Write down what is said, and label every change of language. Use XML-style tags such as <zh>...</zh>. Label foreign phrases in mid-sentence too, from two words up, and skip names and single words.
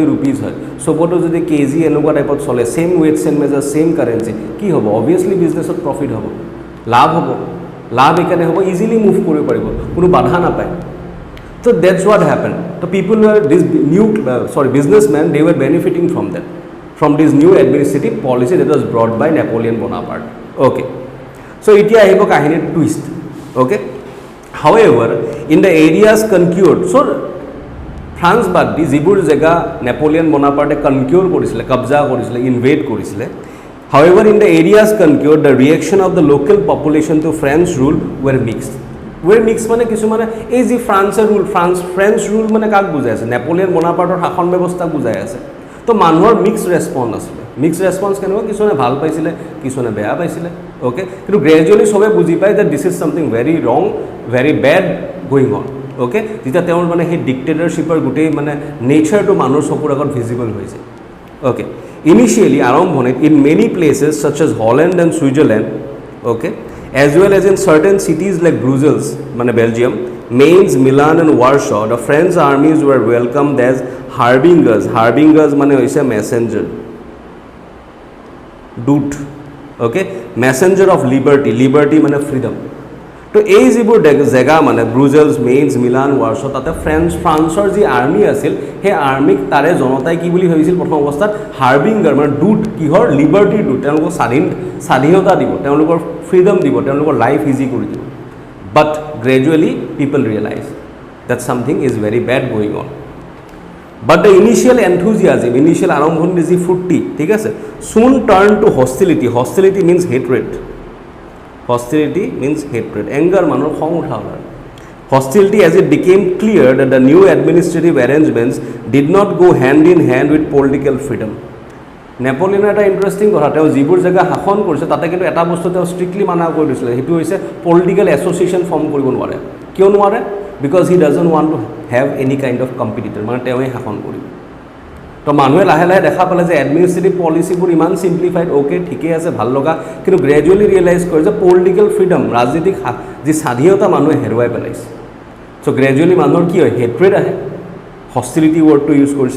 <as>ৰুপিজ হয় চবতে যদি কেজি এনেকুৱা টাইপত চলে</as> <en>same weights and measures same currency</en> <as>কি হ'ব অবভিয়াছলি বিজনেছত প্ৰফিট হ'ব লাভ এইকাৰণে হ'ব</as> <en>easily move</en> <as>কৰিব পাৰিব কোনো বাধা নাপায় তো</as> <en>that's what happen</en> <as>তো</as> <en>people this businessmen they were benefiting from this new administrative policy that was brought by Napoleon Bonaparte okay so'</en> <as>এতিয়া আহিব কাহিনীৰ টুইষ্ট</as> <en>okay however in the areas conquered so France</en> <as>বাদ দি যিবোৰ জেগা নেপলিয়ন বনাপাৰ্টে কনকিউৰ কৰিছিলে কব্জা কৰিছিলে ইনভেড কৰিছিলে</as> <en>however in the areas conquered the reaction of the local population to French rule were mixed</en> <as>মানে কিছুমানে এই যি</as> <en>French rule</en> <as>মানে কাক বুজাই আছে নেপলিয়ন বনাপাৰ্টৰ শাসন ব্যৱস্থা বুজাই আছে তো মানুহৰ</as> <en>mix response</en> <as>কেনেকুৱা কিছুমানে ভাল পাইছিলে কিছুমানে বেয়া পাইছিলে অ'কে কিন্তু গ্ৰেজুৱেলি চবে বুজি পায় যে</as> <en>this is something very wrong very bad going on</en> <as>অ'কে যেতিয়া তেওঁৰ মানে সেই ডিক্টেটৰশ্বিপৰ গোটেই মানে নেচাৰটো মানুহৰ চকুৰ আগত ভিজিবল হৈছে অ'কে ইনিচিয়েলি আৰম্ভণিত</as> <en>in many places such as Holland and Switzerland okay as well as in certain cities like Brussels</en> <as>মানে বেলজিয়াম</as> <en>Mainz, Milan and Warsaw, the French armies were welcomed as harbingers</en> <as>মানে হৈছে messenger dut okay</as> <en>messenger of liberty</en> <as>মানে freedom তো এই যিবোৰ জেগা মানে ব্ৰুজেলছ, মেইনছ, মিলান, ৱাৰ্ছ, তাতে ফ্ৰান্সৰ যি আৰ্মি আছিল সেই আৰ্মিক তাৰে জনতাই কি বুলি ভাবিছিল প্ৰথম অৱস্থাত হাৰ্বিংগাৰ মানে দূত কিহৰ লিবাৰ্টিৰ দূত, তেওঁলোকক স্বাধীনতা দিব, তেওঁলোকৰ ফ্ৰীডম দিব, তেওঁলোকৰ</as> <en>life easy</en> <as>কৰি দিব।</as> <en>But gradually people realise that something is very bad going on. But the initial enthusiasm, initial</en> <as>আৰম্ভণি যি ফূৰ্তি, ঠিক আছে,</as> <en>soon turn to hostility. Hostility means hatred. Hostility means hatred.</en> <as>Anger মানুহৰ খং উঠা হ'ল।</as> <en>Hostility as it became clear that the new administrative arrangements did not go hand in hand with political freedom.</en> <as>নেপোলিয়নৰ এটা ইণ্টাৰেষ্টিং কথা, তেওঁ যিবোৰ জেগা শাসন কৰিছে তাতে কিন্তু এটা বস্তু তেওঁ ষ্ট্ৰিক্টলি মানা কৰি দিছিলে, সেইটো হৈছে</as> <en>political association</en> <as>ফৰ্ম কৰিব নোৱাৰে। কিয় নোৱাৰে?</as> <en>because he doesn't want to have any kind of competitor,</en> <as>মানে তেওঁৱে শাসন কৰিব। তো মানুহে লাহে লাহে দেখা পালে যে এডমিনিষ্ট্ৰেটিভ পলিচিবোৰ ইমান চিম্প্লিফাইড, অ'কে ঠিকে আছে, ভাল লগা, কিন্তু গ্ৰেজুৱেলি ৰিয়েলাইজ কৰে যে</as> <en>political freedom,</en> <as>ৰাজনীতিক যি স্বাধীনতা মানুহে হেৰুৱাই পেলাইছে। চ' গ্ৰেজুৱেলি মানুহৰ কি হয়, হেট্ৰেড আহে, হষ্টিলিটি ৱৰ্ডটো ইউজ কৰিছে।</as>